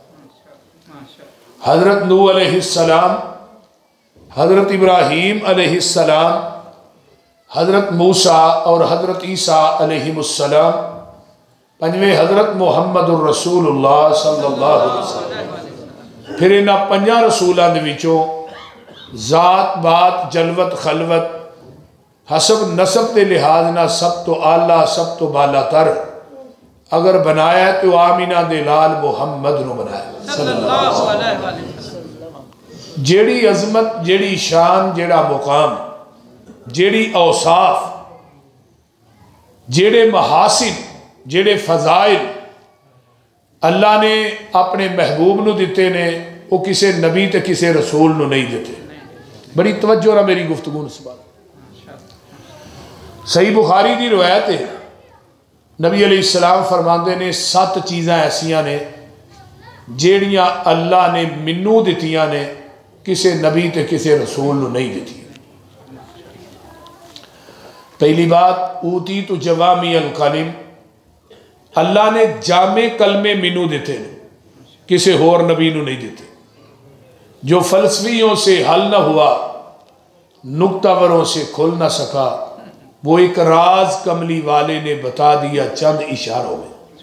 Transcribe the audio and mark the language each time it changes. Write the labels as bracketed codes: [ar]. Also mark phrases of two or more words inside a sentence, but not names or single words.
[pa] حضرت نوح علیہ السلام، حضرت ابراہیم علیہ السلام، حضرت موسیٰ اور حضرت عیسیٰ علیہ السلام، پنجویں حضرت محمد الرسول اللہ [ar] صلی اللہ علیہ وسلم۔ [pa] پھر انہاں پنجاں رسولاں دے وچوں ذات بات جلوت خلوت حسب نسب دے لحاظ نہ سب تو اعلیٰ سب تو بالا تر اگر بنایا ہے تو آمینہ دے لال محمد نو بنایا [ar] صلی اللہ علیہ وسلم۔ [pa] جیڑی عظمت جیڑی شان جیڑا مقام جیڑی اوصاف جیڑے محاسن جیڑے فضائل اللہ نے اپنے محبوب نو دیتے نے وہ کسے نبی تے کسے رسول نو نہیں دیتے۔ بڑی توجہ رہا میری گفتگو اس بات۔ صحیح بخاری دی روایت ہے نبی علیہ السلام فرماندے نے 7 چیزاں ایسیاں نے جیڑیاں اللہ نے منو دیتیاں نے کسے نبی تے کسے رسول نو نہیں دیتی۔ پہلی بات [ar] اوتیت جوامی الکلم، [pa] اللہ نے جامع کلمے منو دیتے ہیں کسے اور نبی نو نہیں دیتے۔ [ur] جو فلسفیوں سے حل نہ ہوا نکتہ وروں سے کھل نہ سکا وہ ایک راز کملی والے نے بتا دیا چند اشاروں میں۔